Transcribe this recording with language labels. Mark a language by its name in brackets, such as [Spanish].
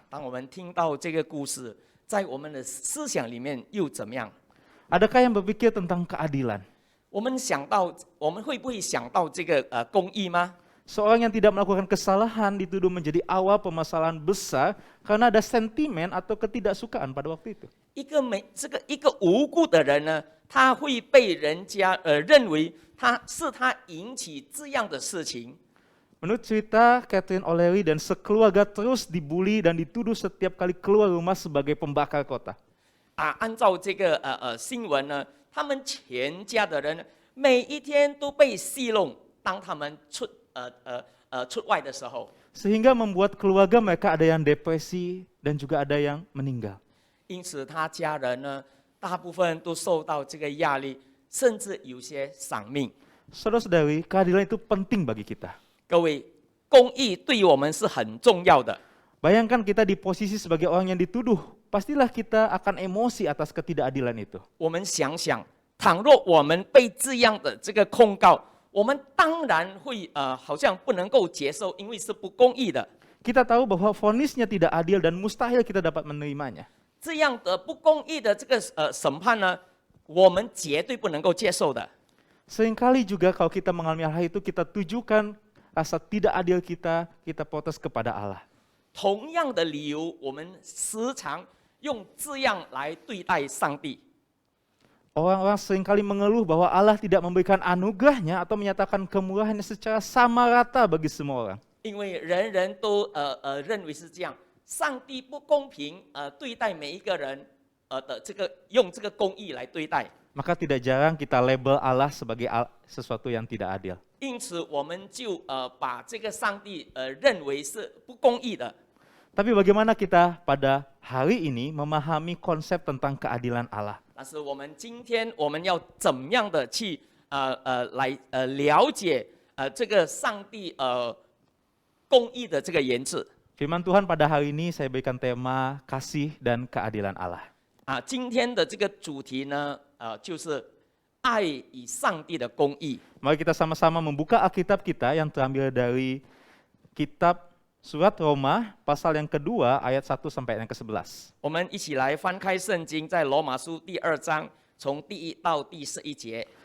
[Chinese] 当我们听到这个故事，在我们的思想里面又怎么样？ [Indonesian] Adakah yang berpikir tentang keadilan? [Chinese] 我们会不会想到这个公义吗？ [Indonesian] Seorang yang tidak melakukan kesalahan dituduh menjadi awal permasalahan besar karena ada sentimen atau ketidaksukaan pada waktu itu. [Chinese] 一个无辜的人呢，他会被人家认为他引起这样的事情。 [Indonesian] Menurut cerita, Catherine O'Leary dan sekeluarga terus dibully dan dituduh setiap kali keluar rumah sebagai pembakar kota. [Chinese] 按照这个新闻呢，他们全家的人每一天都被戏弄，当他们出外的时候， [Indonesian] Sehingga membuat keluarga mereka ada yang depresi dan juga ada yang meninggal. [Chinese] 因此他家人呢，大部分都受到这个压力，甚至有些丧命。 [Indonesian] Saudara-saudari, keadilan itu penting bagi kita. [Chinese] 各位，公义对我们是很重要的。 [Indonesian] Bayangkan kita di posisi sebagai orang yang dituduh, pastilah kita akan emosi atas ketidakadilan itu. [Chinese] 我们想想，倘若我们被这样的这个控告，我们当然会好像不能够接受，因为是不公义的。 [Indonesian] Kita tahu bahwa vonisnya tidak adil dan mustahil kita dapat menerimanya. [Chinese] 这样的不公义的这个审判呢，我们绝对不能够接受的。 [Indonesian] Seringkali juga kalau kita mengalami hal itu, kita tujukan rasa tidak adil kita protes kepada Allah. [Chinese] 同样的理由，我们时常用这样来对待上帝。 [Indonesian] Orang-orang seringkali mengeluh bahwa Allah tidak memberikan anugerahnya atau menyatakan kemurahannya secara sama rata bagi semua orang. [Chinese] 因为人人都认为是这样，上帝不公平对待每一个人的这个用这个公义来对待。 [Indonesian] Maka tidak jarang kita label Allah sebagai sesuatu yang tidak adil. [Chinese] 因此，我们就把这个上帝认为是不公义的。 [Indonesian] Tapi bagaimana kita pada hari ini memahami konsep tentang keadilan Allah? [Chinese] 但是我们今天我们要怎么样的去来了解这个上帝公义的这个原则？ [Indonesian] Firman Tuhan pada hari ini saya berikan tema kasih dan keadilan Allah. [Chinese] 今天的这个主题呢，就是爱与上帝的公义。 [Indonesian] Mari kita sama-sama membuka Alkitab kita yang terambil dari kitab Surat Roma pasal yang kedua ayat 1 sampai yang ke-11. [Chinese] 我们一起来翻开圣经，在罗马书第2章，从第1到第11节。